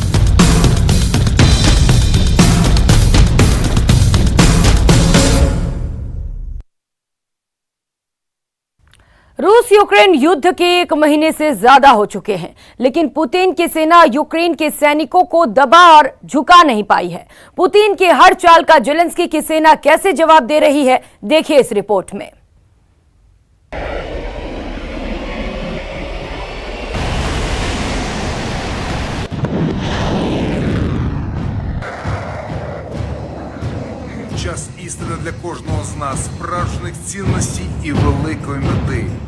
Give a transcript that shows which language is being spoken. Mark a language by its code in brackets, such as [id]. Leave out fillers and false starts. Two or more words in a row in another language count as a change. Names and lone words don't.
[hi] रूस यूक्रेन युद्ध के 1 महीने से ज्यादा हो चुके हैं, लेकिन पुतिन की सेना यूक्रेन के सैनिकों को दबा और झुका नहीं पाई है। पुतिन की हर चाल का जेलेंस्की की सेना कैसे जवाब दे रही है, देखिए इस रिपोर्ट में। [uk] Час істини для кожного з нас, справжніх цінностей і великої мети.